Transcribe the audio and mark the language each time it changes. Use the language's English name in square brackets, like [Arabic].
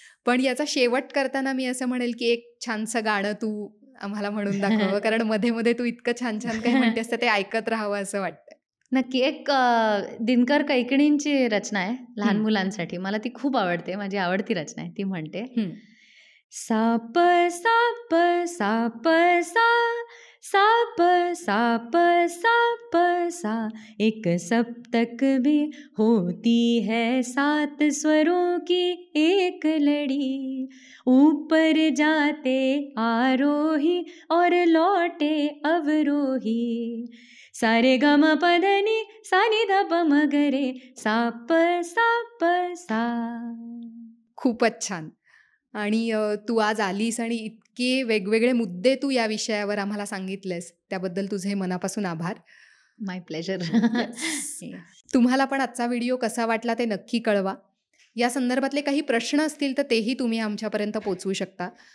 [Marathi] पण याचा शेवट करताना मी असं म्हणेल की एक छानसं गाणं तू आम्हाला म्हणून दाखवावं कारण मध्ये मध्ये तू इतकं छान काही म्हणतेस तर ते ऐकत राहावं असं वाटतं. नक्की. एक दिनकर कैकणींची रचना आहे लहान हं, मुलांसाठी. मला ती खूप आवडते. माझी आवडती रचना आहे. ती म्हणते, हं. [Hindi] साप साप साप सा, साप साप साप सा, एक सप्तक भी होती है 7 स्वरों की एक लड़ी, ऊपर जाते आरोही और लौटे अवरोही, सारे गम पधनी सानी धप मगरे, साप साप सा. [Marathi] खूपच छान. आणि तू आज आलीस आणि इतके वेगवेगळे मुद्दे तू या विषयावर आम्हाला सांगितलेस, त्याबद्दल तुझे मनापासून आभार. [English] My pleasure. Yes. [Marathi] तुम्हाला पण आजचा व्हिडिओ कसा वाटला ते नक्की कळवा. या संदर्भातले काही प्रश्न असतील तर तेही तुम्ही आमच्यापर्यंत पोहोचवू शकता.